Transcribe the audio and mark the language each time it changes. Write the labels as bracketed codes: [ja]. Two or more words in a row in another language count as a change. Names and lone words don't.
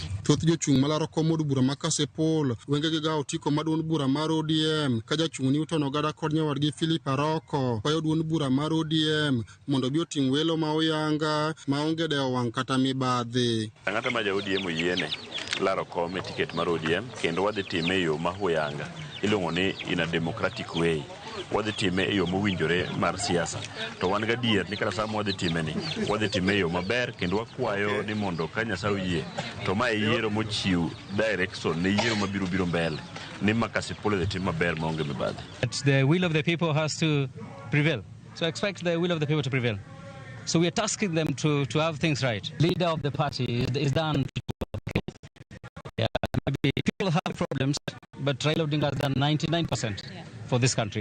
[luo] Thoth jochung' malaro kom od bura ma Kasipul wenge gi gawo tiko maduond bura mar ODM ka jachung' Newton Ogada kod nyawadgi Philip Aroko kwayo duond bura mar ODM mondo bi oting' welo ma oyanga ma onge dewo wang' kata mibadhi. Ng'ato ma ja ODM oyiene laro kom e tiket mar ODM kendo wadhi time e yo ma huyanga iluongo ni [en] in a democratic way. [luo] Wadhi time e yo mowinjore mar siasa. To wan gadier ni kata sama wadhi time ni wadhi time e yo maber kendo wakwayo ni mondo ka Nyasaye oyie to ma yiero mochiw direction ne yiero mabiro mbele ni ma Kasipul dhi tim maber maonge mibadhi. [en] The will of the people has to prevail. So I expect the will of the people to prevail. So we are tasking them to have things right. Leader of the party is done. Yeah, maybe people have problems, but Raila Odinga has done 99% for this country.